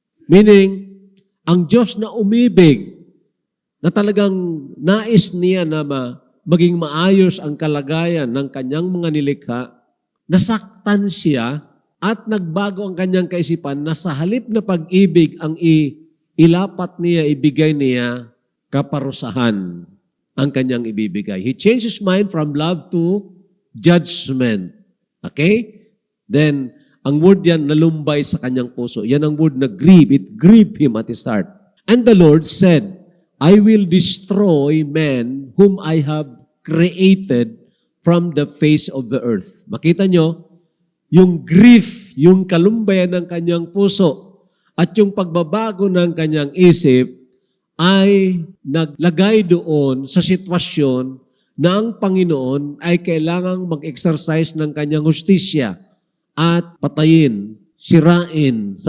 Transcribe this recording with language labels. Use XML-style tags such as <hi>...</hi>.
<tl>Meaning, ang Diyos na umibig, na talagang nais niya na maging maayos ang kalagayan ng kanyang mga nilikha, nasaktan siya at nagbago ang kanyang kaisipan na sa halip na pag-ibig ang ilapat niya, ibigay niya, kaparusahan ang kanyang ibibigay.</tl> <en>He changed his mind from love to judgment. Okay?</en> <tl>Then, ang word yan, nalumbay sa kanyang puso. Yan ang word na grieve.</tl> <en>It grieved him at his heart. And the Lord said, I will destroy men whom I have created from the face of the earth.</en> <tl>Makita nyo, yung grief, yung kalumbayan ng kanyang puso, at yung pagbabago ng kanyang isip, ay naglagay doon sa sitwasyon na ang Panginoon ay kailangang mag-exercise ng kanyang hustisya at patayin, sirain.</tl>